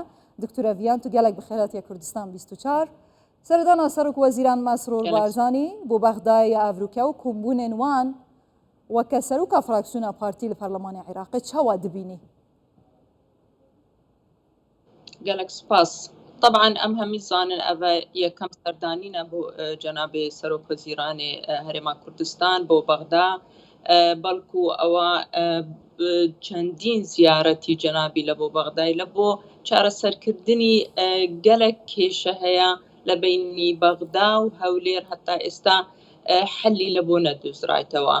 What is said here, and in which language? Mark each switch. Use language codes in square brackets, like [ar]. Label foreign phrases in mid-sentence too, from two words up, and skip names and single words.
[ku] Diktor Viyan tu gelek bi xêratiya Kurdistan 24 Serdana Serok Wezîran Mesrûr Barzanî bû Bexdayê Evrûke û kombûnên wan weke seroka fraksiyona partî li Perlemanê Iraqê çawa dibînî? gelek spas. طبعا ام همي زانن اوا یکم سردانینا بو جناب سروک وزیران هرما کردستان بو بغدا بلکو اوا چندین زیارتی جنابی لبو بغدای لبو چاره سرکردنی گلک کیشه هيا لبینی بغدا و هولیر حتی استا حلی لبو ندوز رایتوا